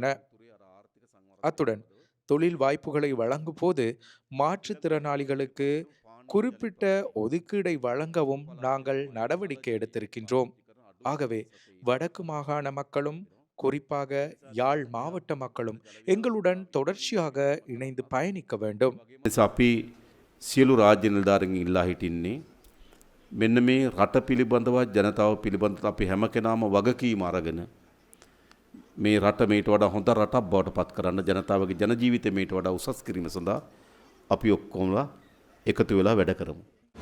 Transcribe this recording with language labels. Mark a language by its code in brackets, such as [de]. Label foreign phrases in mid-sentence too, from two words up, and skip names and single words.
[ta] அத்துடன் தொழில் வாய்ப்புகளை வழங்கும் போது மாற்றுத்திறனாளிகளுக்கு குறிப்பிட்ட ஒதுக்கீடை வழங்கவும் நாங்கள் நடவடிக்கை எடுத்திருக்கின்றோம். ஆகவே வடக்கு மாகாண மக்களும் குறிப்பாக யாழ் மாவட்ட மக்களும் எங்களுடன் தொடர்ச்சியாக இணைந்து பயணிக்க வேண்டும். [si] අපි සියලු රාජ්‍ය නිලධාරීන් ඉල්ලා හිටින්නේ මෙන්න මේ රට පිළිබඳව ජනතාව පිළිබඳව අපි හැම කෙනාම වගකීම අරගෙන මේ රට මේට වඩා හොඳ රටක් බවට පත් කරන්න ජනතාවගේ ජන ජීවිතය මේට වඩා උසස් කිරීම සඳහා අපි ඔක්කොමලා එකතු වෙලා වැඩ කරමු.